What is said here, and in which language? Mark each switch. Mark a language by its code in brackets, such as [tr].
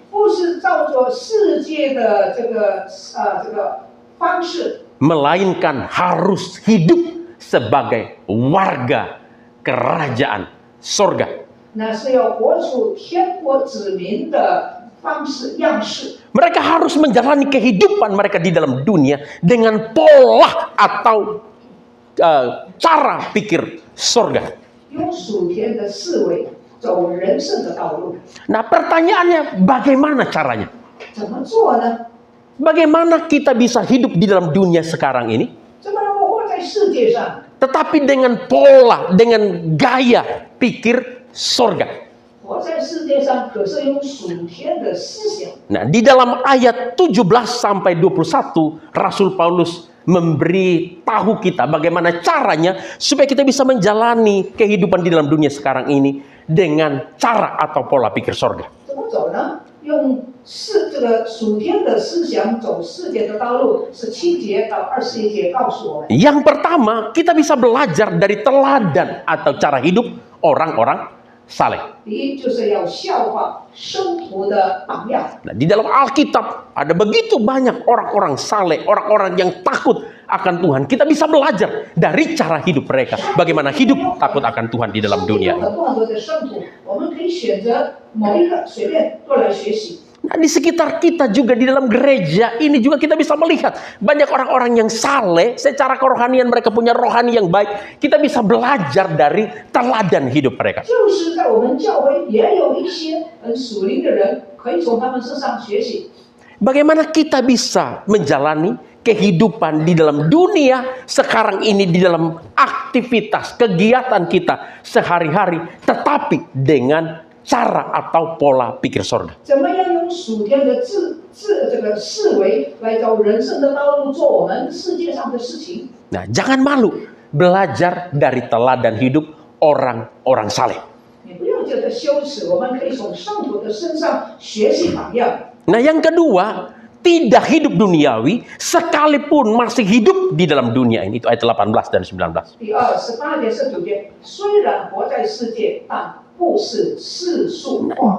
[zh] 不是照着世界的这个方式， [id] melainkan harus hidup sebagai warga kerajaan sorga. [zh] 那是要活出天国子民的方式样式。 [id] Mereka harus menjalani kehidupan mereka di dalam dunia dengan pola atau cara pikir sorga. [zh] 用属天的思维走人生的道路， [id] Nah, pertanyaannya bagaimana caranya? [zh] 怎么做呢？ [id] Bagaimana kita bisa hidup di dalam dunia sekarang ini, [zh] 怎么能够活在世界上？ [id] tetapi dengan pola, dengan gaya pikir sorga? [zh] 活在世界上，可是用属天的思想。 [id] Nah, di dalam ayat 17 sampai 21, Rasul Paulus memberi tahu kita bagaimana caranya supaya kita bisa menjalani kehidupan di dalam dunia sekarang ini dengan cara atau pola pikir sorga. [zh] 怎么走呢？用这个属天的思想走世界的道路，17节到21节告诉我们。 [id] Yang pertama, kita bisa belajar dari teladan atau cara hidup orang-orang saleh. [zh] 第一就是要效法生徒的榜样。 [id] Nah, di dalam Alkitab ada begitu banyak orang-orang saleh, orang-orang yang takut akan Tuhan. Kita bisa belajar dari cara hidup mereka, bagaimana hidup takut akan Tuhan di dalam dunia. [zh] 很多的生徒，我们可以选择某一个随便过来学习。 [id] Nah, di sekitar kita juga di dalam gereja ini juga kita bisa melihat banyak orang-orang yang saleh, secara kerohanian mereka punya rohani yang baik. Kita bisa belajar dari teladan hidup mereka. [zh] 就是在我们教会也有一些很属灵的人，可以从他们身上学习。 [id] Bagaimana kita bisa menjalani kehidupan di dalam dunia sekarang ini, di dalam aktivitas kegiatan kita sehari-hari, tetapi dengan cara atau pola pikir sorga. [zh] 怎么样用属天的这个思维来走人生的道路，做我们世界上的事情？ [id] Nah, jangan malu belajar dari teladan hidup orang-orang saleh. [zh] 你不要觉得羞耻，我们可以从圣徒的身上学习榜样。 [id] Nah, yang kedua, tidak hidup duniawi sekalipun masih hidup di dalam dunia ini. Itu ayat 18 dan 19. [zh] 第二18节19节，虽然活在世界，但不是世俗化。